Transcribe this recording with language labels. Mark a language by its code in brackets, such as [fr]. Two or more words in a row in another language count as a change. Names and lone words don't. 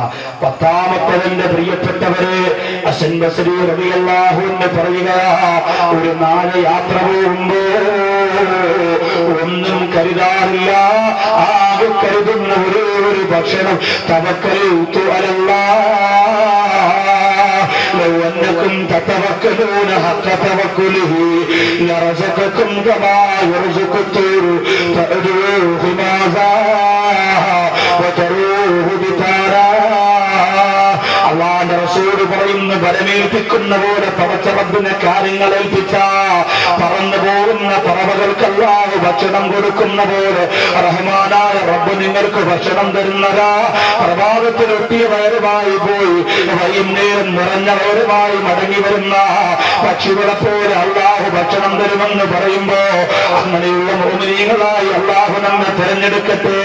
[ml] 10ാമത്തവന്റെ പ്രിയപ്പെട്ടവരെ, ഹസൻ ബസ്രി [ar] رضي الله عنه [ml] പറയുക, ഒരു നായ യാത്ര പോകുമ്പോ ഒന്നും കരുതാറില്ല, ആകെ കരുതുന്ന ഒരു ഭക്ഷണം [ar] توكلت على الله. لو أنكم تتوكلون حق توكله لرزقكم كما يرزق الطير تغدو خماصا وتروح بطانا. [ml] അള്ളാന്റെ റസൂൽ പറയുന്ന, ബലമേൽപ്പിക്കുന്ന പോലെ പടച്ച റബ്ബിനെ കാര്യങ്ങൾ ഏൽപ്പിച്ച പറന്നു പോകുന്ന പറവകൾക്ക് അല്ലാഹു ഭക്ഷണം കൊടുക്കുന്ന പോലെ റഹ്മാനായ റബ്ബ് നിങ്ങൾക്ക് ഭക്ഷണം തരുന്നതാ. പ്രഭാതത്തിൽ ഒട്ടിയ വയറുമായി പോയി വൈകുന്നേരം നിറഞ്ഞ വയറുമായി മടങ്ങി വരുന്ന പക്ഷികളെ പോലെ അള്ളാഹു ഭക്ഷണം തരുമെന്ന് പറയുമ്പോ അങ്ങനെയുള്ള മോമിനീകളായി അള്ളാഹു നമ്മെ തിരഞ്ഞെടുക്കട്ടെ.